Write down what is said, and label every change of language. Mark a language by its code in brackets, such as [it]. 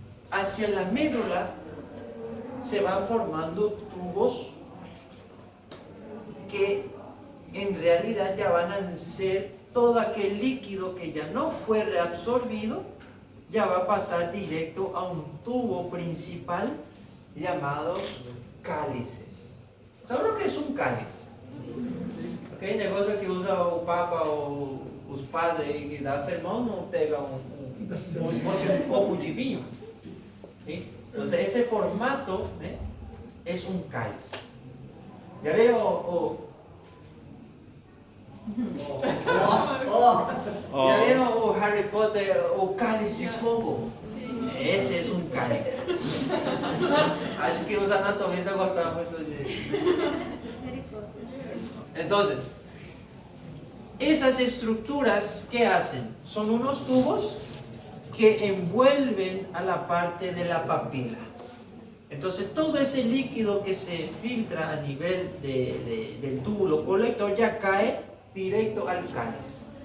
[es] Hacia la médula se van formando tubos que en realidad ya van a ser todo aquel líquido que ya no fue reabsorbido, ya va a pasar directo a un tubo principal llamado cálices. ¿Saben lo que es un cáliz? [pt] Aquele negócio que usa o Papa ou os padres que dá sermão, não pega como se fosse um copo de vinho. [es] ¿Sí? Entonces ese formato, es un cáliz. Ya veo, ya vieron Harry Potter o Cáliz de Fogo. Ese es un cáliz. [pt] Acho que os anatomistas gostavam muito de. [es] Entonces, esas estructuras, ¿qué hacen? Son unos tubos que envuelven a la parte de la papila. Entonces, todo ese líquido que se filtra a nivel del túbulo colector ya cae directo al cáliz.